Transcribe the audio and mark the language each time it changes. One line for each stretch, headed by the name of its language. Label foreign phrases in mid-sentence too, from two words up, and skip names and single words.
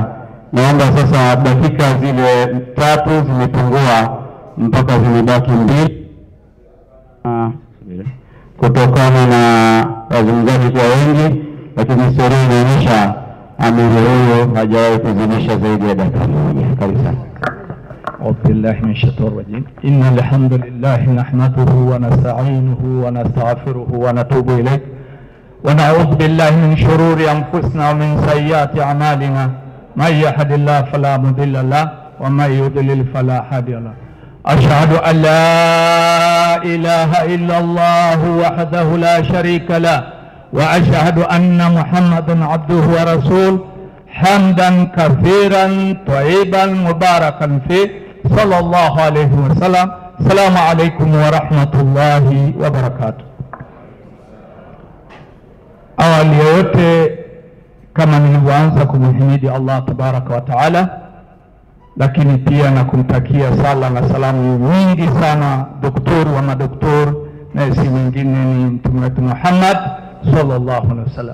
Swahili: Naomba sasa dakika zile 3 zimepungua mpaka zimebaki 2 kutokana na wazungumzaji kwa wengi, lakini historia inaonyesha amiri huyo hajawahi kuzidisha zaidi ya dakika 1. Karibu sana.
Arabic: أعوذ بالله من الشيطان الرجيم. إن الحمد لله نحمده ونستعينه ونستغفره ونتوب إليه ونعوذ بالله من شرور أنفسنا ومن سيئات أعمالنا من يهد الله فلا مضل له ومن يضلل فلا هادي له. أشهد أن لا إله إلا الله وحده لا شريك له وأشهد أن محمدا عبده ورسوله حمدا كثيرا طيبا مباركا فيه صلى الله عليه وسلم. السلام عليكم ورحمة الله وبركاته.
Swahili: Awali yote kama nilivyoanza kumhimidi Allah
Arabic: تبارك وتعالى,
Swahili: lakini pia na kumtakia sala na salamu nyingi sana doktori wa madoktori na si mwingine ni Mtume wetu Muhammad
Arabic: صلى الله عليه وسلم.